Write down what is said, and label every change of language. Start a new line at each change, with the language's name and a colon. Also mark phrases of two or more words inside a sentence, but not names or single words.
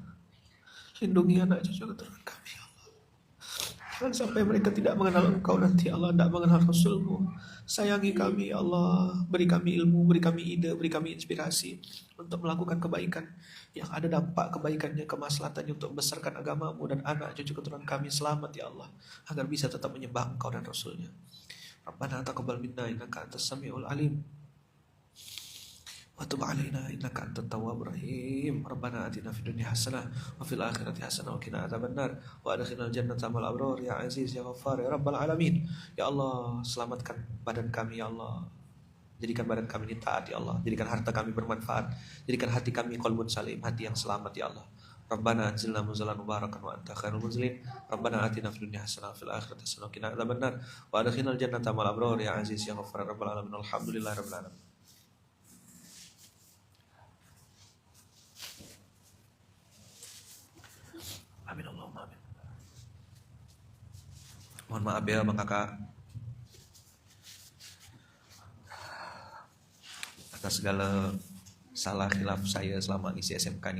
Indonesian: Lindungi anak cucu keturunan kami, ya Allah. Jangan sampai mereka tidak mengenal Engkau nanti, Allah, tidak mengenal Rasul-Mu. Sayangi kami, ya Allah. Beri kami ilmu, beri kami ide, beri kami inspirasi untuk melakukan kebaikan yang ada dampak kebaikannya, kemaslahatannya untuk membesarkan agama-Mu dan anak cucu keturunan kami selamat, ya Allah, agar bisa tetap menyembah Engkau dan Rasul-Nya.
Arabic: ربنا تقبل منا إنك أنت السميع العليم وتب علينا إنك أنت التواب الرحيم. ربنا آتنا في الدنيا حسنة وفي الآخرة حسنة وقنا عذاب النار وأدخلنا الجنة مع الأبرار يا عزيز يا غفار يا رب العالمين.
Indonesian: Ya Allah, selamatkan badan kami, ya Allah. Jadikan badan kami ini taat, ya Allah. Jadikan harta kami bermanfaat. Jadikan hati kami
Arabic: قلب سليم,
Indonesian: hati yang selamat, ya Allah.
Arabic: ربنا أنزلنا منزلا مباركا وأنت خير المنزلين. ربنا آتنا في الدنيا حسنة وفي الآخرة حسنة وقنا عذاب النار وأدخلنا الجنة مع الأبرار يا عزيز يا غفار رب العالمين. الحمد لله رب العالمين. آمين اللهم آمين.
Indonesian: Mohon maaf ya Bang Kakak atas segala salah khilaf saya selama ngisi SMK ini.